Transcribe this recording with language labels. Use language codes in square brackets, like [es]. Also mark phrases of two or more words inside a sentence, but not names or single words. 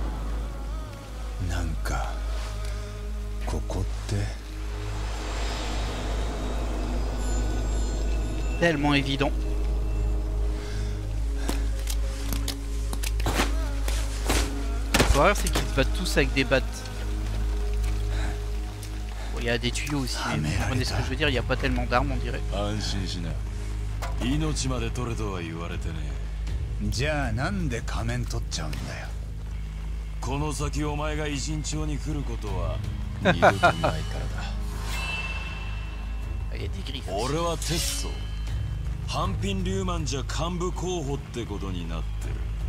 [fr] Tellement évident. Le problème c'est qu'ils se battent tous avec des battes. Bon, il y a des tuyaux aussi, mais vous comprenez ce que je veux dire, il n'y a pas tellement d'armes on dirait. [ja] 命まで取れとは言われてね。じゃあなんで仮面取っちゃうんだよ。この先お前が偉人町に来ることは二度とないからだ。俺はテッソ、半品リューマンじゃ幹部候補ってことになってる。